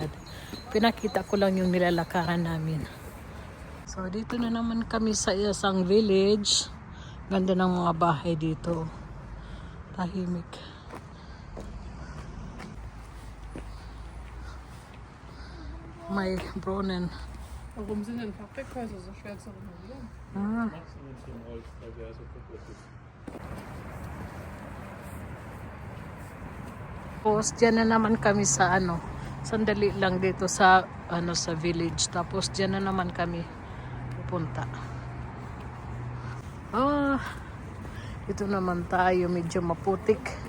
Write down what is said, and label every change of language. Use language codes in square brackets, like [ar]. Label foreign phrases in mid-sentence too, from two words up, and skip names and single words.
[tl] Pinakita ko lang yung nilalakaran namin. So dito na naman kami sa isang village. Ganda ng mga bahay dito. Tahimik. May Brunnen. [de] Warum sind denn Fachwerkhäuser so schwer zu renovieren? [tl] Tapos dyan na naman kami sa sandali lang dito sa sa village. Tapos dyan na naman kami pupunta. Ito naman tayo, medyo maputik.